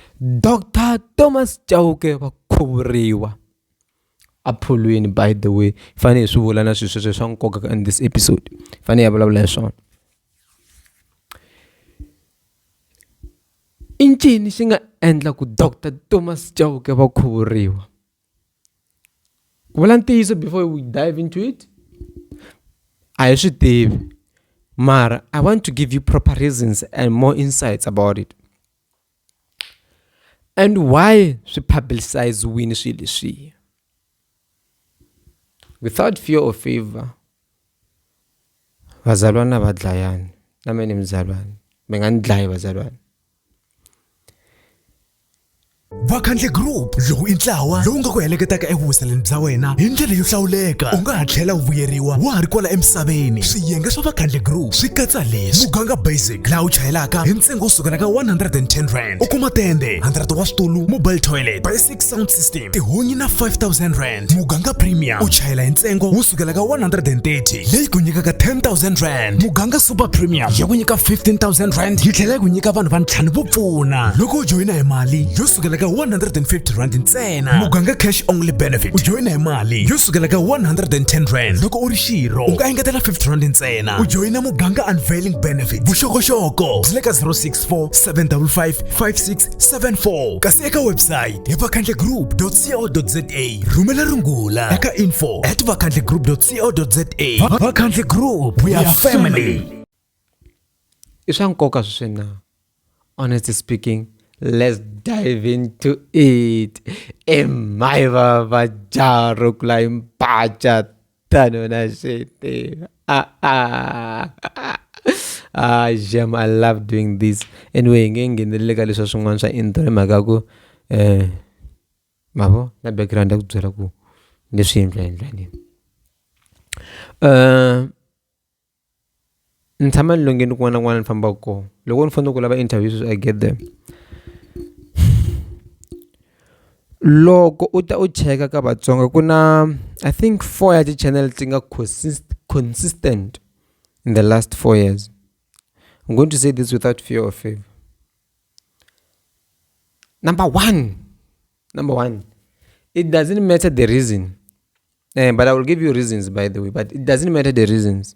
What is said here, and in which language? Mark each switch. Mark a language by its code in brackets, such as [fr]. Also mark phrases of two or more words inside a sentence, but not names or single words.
[ts] Dr. Thomas Chauke va khuvuriwa aphulwini. [en] By the way, [ts] fanele swi vula na swilo swa nkoka [en] in this episode, [ts] fanele ya vulavula hi swona. I ncini xi nga endla ku Dr. Thomas Chauke va khuvuriwa? Ku vula ntiyiso [en] before we dive into it, [ts] a hi swi tivi, mara [en] I want to give you proper reasons and more insights about it. And why [ts] swi publicize-wini swilo leswi? [en] Without fear or favor, [ts] vazalwana va dlayani, na mina mzalwana, mi nga ni dlayi vazalwana. Vakhandle Group, lowu i ntlawa lowu nga ku heleketaka evuwiseleni bya wena hi ndlela yo hlawuleka. U nga ha tlhela u vuyeriwa wa ha ri kwala emisaveni. Swiyenge swa Vakhandle Group swi katsa leswi: muganga basic, laha u chayelaka hi ntsengo wo sukela ka 110 rand. U kuma tende 100 wa switulu, [en] mobile toilet, basic sound system, [ts] tihunyi na 5000 rand. Muganga premium, u chayela hi ntsengo wo sukela ka 130, leyi ku nyikaka 10,000 rand. Muganga [en] super premium, [ts] ya ku nyika 15,000 rand, yi tlhela ku nyika vanhu va ntlhanu vo pfuna loko u joyina hi mali yo sukela ka 150 rand ntsena. [en] Muganga cash only benefit, [ts] u joyina hi mali yo sukela ka 110 rand. Loko u ri xirho u nga engetela 50 rand ntsena. U joyina muganga [en] unveiling benefit, [ts] vuxokoxoko byi le ka 064 755 5674. Kasi eka website hi vakhandlegroup.co.za. Rhumela rungula eka info@vakhandlegroup.co.za. [en] Vakhandle Group, we are family. [ts] I swa nkoka swinene. [en] Honestly speaking, let's dive into it. [ts] Mhayivava jaro kula impacha tano na shete. [en] Jam, I love doing this. Anyway, [ts] ngengenele ka leswa swin'wana swa intro mhaka ku mavo na background ya ku byela ku leswi endlani. Ni tshama ni longeni kun'wana na kun'wana ni fambaka kona. Loko ni fanele ku lava interviews, [en] I get them. [ts] Loko u ta u cheka ka Vatsonga ku na [en] I think [ts] 4 ya ti-channel ti nga consistent [en] in the last 4 years. I'm going to say this without fear or favor. Number one, it doesn't matter the reason, but I will give you reasons, by the way, but it doesn't matter the reasons.